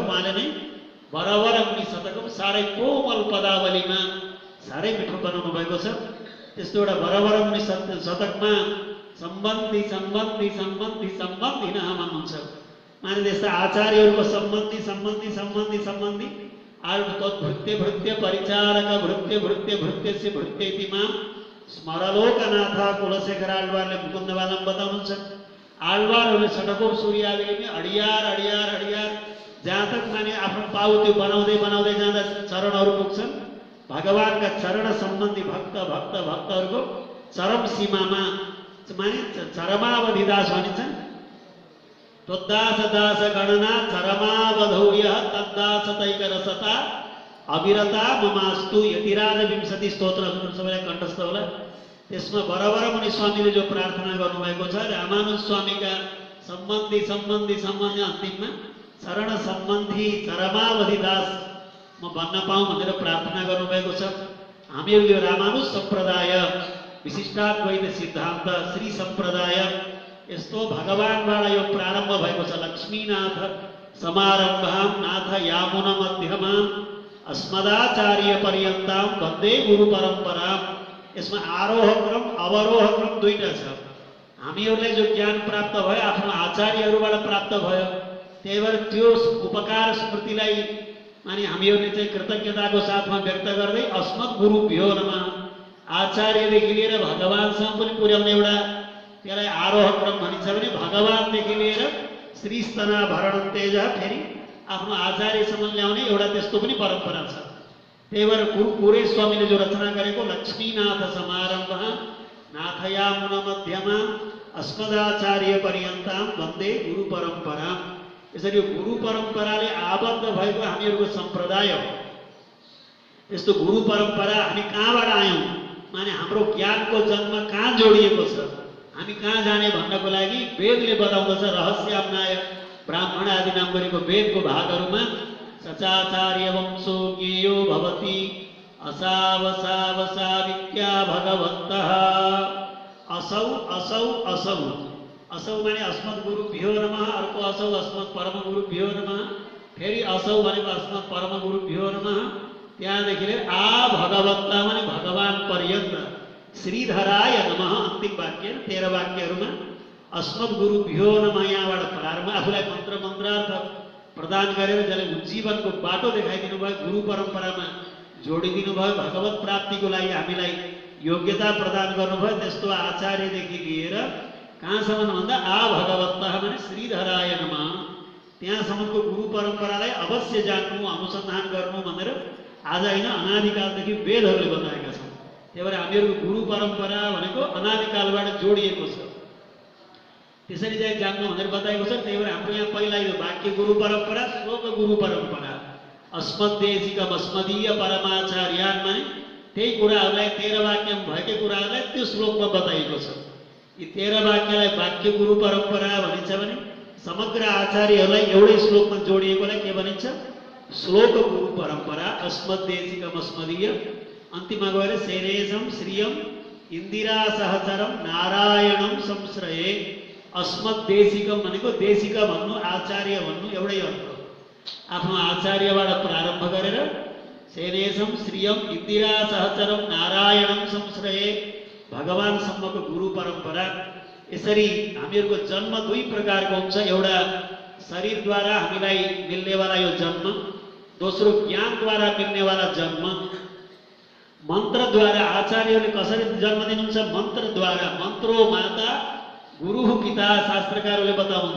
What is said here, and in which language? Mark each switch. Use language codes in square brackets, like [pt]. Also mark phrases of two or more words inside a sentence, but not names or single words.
[ne] उहाँले नै बराबर मुनि शतकम साह्रै कोमल पदावलीमा साह्रै मिठो बनाउनु भएको छ। त्यस्तो एउटा बराबर मुनि शतकमा सम्बन्धी सम्बन्धी सम्बन्धी सम्बन्धिनः भन्नुहुन्छ। माने त्यस्ता आचार्यहरूको सम्बन्धी सम्बन्धी सम्बन्धी सम्बन्धी [sa] तद्भृत्य भृत्य परिचारक भृत्य भृत्य भृत्यस्य भृत्येति मां [ne] स्मरलोकनाथ कुलशेखर आಳ್वारले मुकुन्दवालम बताउनुहुन्छ। आಳ್वारहरूले षटकोप सूर्यादिले पनि [ta] अडियार अडियार अडियार [hi] जहाँ तक [ne] माने आफ्नो पाउ त्यो बनाउँदै बनाउँदै जाँदा चरणहरू पुग्छन्। भगवानका चरण सम्बन्धी भक्त भक्त भक्तहरूको चरम सीमामा माने चरमावधि दास भनिन्छन्। [sa] तद्दास दास गणना चरमावधौ यः तद्दास तैक रसता अविरता ममास्तु यतिराज विंशति [ne] स्तोत्र सबैलाई कण्ठस्थ होला। [sa] त्यसमा बराबर मुनि स्वामीले जो प्रार्थना गर्नुभएको छ रामानुज स्वामीका सम्बन्धी सम्बन्धी सम्बन्धी अन्तिममा चरण सम्बन्धी चरमावधि दास म भन्न पाऊँ भनेर प्रार्थना गर्नुभएको छ। हामीहरू यो रामानुज सम्प्रदाय विशिष्टाद्वैत सिद्धान्त श्री सम्प्रदाय यस्तो भगवानबाट यो प्रारम्भ भएको छ। लक्ष्मीनाथ समारम्भां नाथ यामुन मध्यमां अस्मदाचार्य पर्यन्तां वन्दे गुरु परम्परां। [ne] यसमा आरोह क्रम अवरोह क्रम 2टा छ। हामीहरूलाई जो ज्ञान प्राप्त भयो आफ्नो आचार्यहरूबाट प्राप्त भयो। त्यही भएर त्यो उपकार स्मृतिलाई माने हामीहरूले चाहिँ कृतज्ञताको साथमा व्यक्त गर्दै [sa] अस्मत् गुरुभ्यो नमः [ne] आचार्यदेखि लिएर भगवानसम्म पनि पुर्याउने एउटा त्यसलाई आरोह क्रम भनिन्छ भने भगवानदेखि लिएर श्रीस्तना भरण तेज फेरि आफ्नो आचार्यसम्म ल्याउने एउटा त्यस्तो पनि परम्परा छ। त्यही भएर कुरे स्वामीले जो रचना गरेको [sa] लक्ष्मीनाथ समारम्भ नाथयामुन मध्यमा अस्मदाचार्य पर्यन्तां वन्दे गुरु परम्परा। [ne] यसरी यो गुरु परम्पराले आबद्ध भएको हामीहरूको सम्प्रदाय हो। यस्तो गुरु परम्परा हामी कहाँबाट आयौँ माने हाम्रो ज्ञानको जन्म कहाँ जोडिएको छ, हामी कहाँ जाने भन्नको लागि वेदले बताउँदछ। रहस्याम्नाय ब्राह्मण आदि नाम गरेको वेदको भागहरूमा [sa] सचाचार्य वंशो ज्ञेयो भवति असावसावसाविक्या भगवन्तः असौ असौ असौ असौ माने अस्मत् गुरुभ्यो नमः अर्को असौ अस्मत् परम गुरुभ्यो नमः [ne] फेरि असौ भनेको [sa] अस्मत् परम गुरुभ्यो नमः। [ne] त्यहाँदेखि [sa] आ भगवन्ता [ne] माने भगवान पर्यन्त [sa] श्रीधराय नमः [ne] अन्तिम वाक्य 13 वाक्यहरूमा [sa] अस्मद् गुरुभ्यो नमः [ne] यहाँबाट प्रारम्भ आफूलाई मन्त्र मन्त्रार्थ प्रदान गरेर जसले जीवनको बाटो देखाइदिनु भयो, गुरु परम्परामा जोडिदिनु भयो, भगवत प्राप्तिको लागि हामीलाई योग्यता प्रदान गर्नुभयो, त्यस्तो आचार्यदेखि लिएर कहाँसम्म भन्दा [sa] आ भगवतः [ne] भने [sa] श्रीधराय नमः [ne] त्यहाँसम्मको गुरु परम्परालाई अवश्य जान्नु, अनुसन्धान गर्नु भनेर आज होइन अनादिकालदेखि वेदहरूले बताएका छन्। त्यही भएर हामीहरूको गुरु परम्परा भनेको अनादिकालबाट जोडिएको छ, त्यसरी चाहिँ जान्नु भनेर बताएको छ। त्यही भएर हाम्रो यहाँ पहिला यो वाक्य गुरु परम्परा, श्लोक गुरु परम्परा, [sa] अस्मद्देशिकम अस्मदीय परमाचार्यान् [ne] माने त्यही कुराहरूलाई 13 वाक्यमा भएकै कुराहरूलाई त्यो श्लोकमा बताइएको छ। यी 13 वाक्यलाई वाक्य गुरु परम्परा भनिन्छ भने समग्र आचार्यहरूलाई एउटै श्लोकमा जोडिएकोलाई के भनिन्छ? श्लोक गुरु परम्परा। [sa] अस्मद्देशिकम अस्मदीय अन्तिममा गएर शैलेशम श्रियम इन्दिरा सहचरम नारायणम संश्रये। [ne] अस्मद्देशिकम भनेको देशिक भन्नु, आचार्य भन्नु एउटै अर्थ। आफ्नो आचार्यबाट प्रारम्भ गरेर [sa] शैलेशम श्रियम इन्दिरा सहचरम नारायणम संश्रये [ne] भगवानसम्मको गुरु परम्परा। यसरी हामीहरूको जन्म दुई प्रकारको हुन्छ, एउटा शरीरद्वारा हामीलाई मिल्नेवाला यो जन्म, दोस्रो ज्ञानद्वारा मिल्नेवाला जन्म। मन्त्रद्वारा आचार्यले कसरी जन्म दिनुहुन्छ? मन्त्रद्वारा। [sa] मन्त्रो माता गुरु पिता [ne] शास्त्रकारहरूले बताउनुहुन्छ।